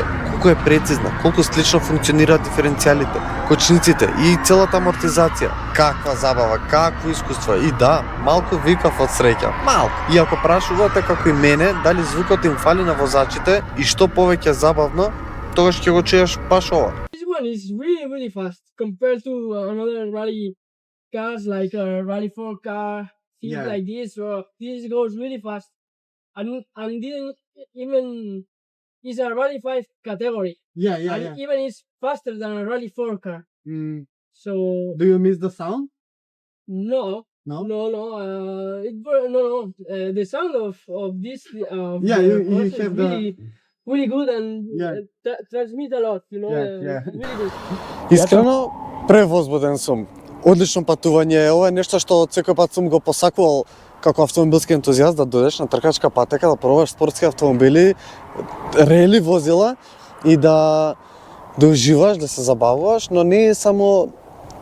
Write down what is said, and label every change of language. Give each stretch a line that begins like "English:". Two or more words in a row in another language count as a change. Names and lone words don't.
Macedonian: Колку е прецизна, колку слично функционираат диференцијалите, кочниците и целата амортизација. Каква забава, какво искуство. И да, малку викав од среќа. Малку. И ако прашувате како и мене, дали звукот им фали на возачите и што повеќе забавно, тогаш ќе го чуеш баш ова.
English: This one is really fast compared to another rally cars like a Rally 4 car, things like this. So this goes really fast, and didn't even. It's a Rally 5 category. And even it's faster than a Rally 4 car. So. Do you miss the sound? No. No. The sound of this. You have really good and transmit a lot. Really good.
Macedonian: Искрено превозбуден сум. Одлично патување. Ова е нешто што од секој пат сум го посакувал како автомобилски ентузијаст, да дојдеш на тркачка патека, да пробаш спортски автомобили, рели возила и да уживаш, да се забавуваш, но не е само тоа